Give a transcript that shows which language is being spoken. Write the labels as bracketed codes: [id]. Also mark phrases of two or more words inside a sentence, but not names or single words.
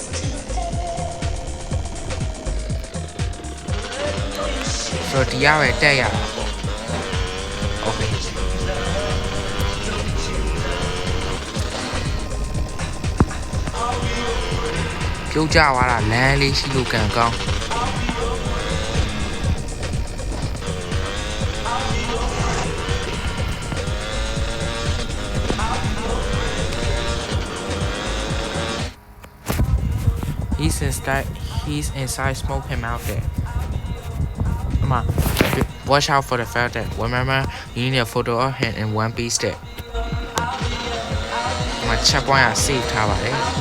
[my] ဆိုတော့ဒီရပဲတက်ရတာပေါ့ okay ပြုတ်ကြသွားတာလမ်းလေးရှိလို့ကံကောင်း [en] He's inside, smoke him out there. Come on, watch out for the fact that remember you need a photo of him in one piece there. My check point I save ထားပါတယ်